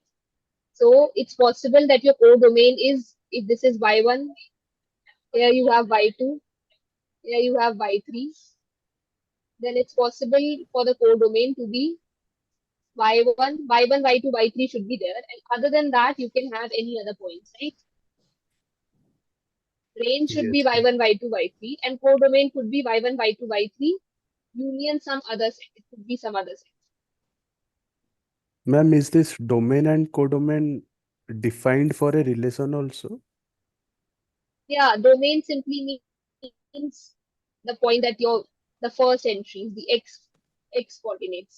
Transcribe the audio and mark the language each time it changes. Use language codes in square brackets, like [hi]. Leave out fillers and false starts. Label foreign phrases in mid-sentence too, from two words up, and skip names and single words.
[en] So it's possible that your codomain is, if this is y1, here you have y2, here you have y3, then it's possible for the codomain to be y1, y2, y3 should be there. And other than that, you can have any other points, right? Range should be Yes. y1, y2, y3, and codomain could be y1, y2, y3, union some other set. It could be some other set. Ma'am, is this domain and codomain defined for a relation also? Yeah, domain simply means the point that the first entry, the x coordinates.